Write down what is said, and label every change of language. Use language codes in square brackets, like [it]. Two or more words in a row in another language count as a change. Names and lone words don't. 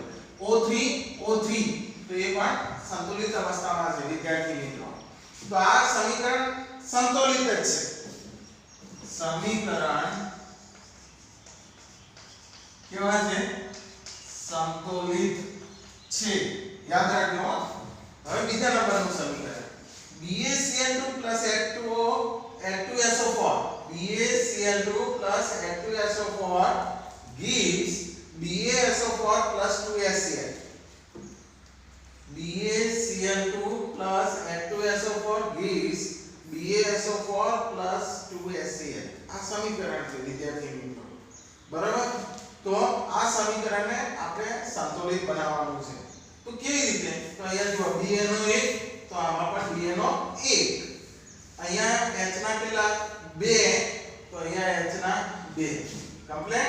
[gu] O3 તો એ પણ સંતુલિત અવસ્થામાં છે વિદ્યાર્થી મિત્રો. તો આ સમીકરણ સંતુલિત જ છે. સમીકરણ કેવા છે? સંતુલિત છે, યાદ રાખજો. હવે બીજા નંબરનું સમીકરણ [en] BaCl2 H2SO4 BaCl2 H2SO4 gives BaSO4 2HCl. BaCl2 H2SO4 gives BaSO4 2HCl. [gu] આ સમીકરણ છે વિદ્યાર્થી મિત્રો, બરાબર? તો આ સમીકરણને આપણે સંતુલિત બનાવવાનું છે. તો કેવી રીતે? તો અહીંયા જો Ba નો 1 તો આમાં પણ Ba નો 1. અહીંયા H ના કેટલા 2 તો અહીંયા H ના 2 કમ્પ્લીટ.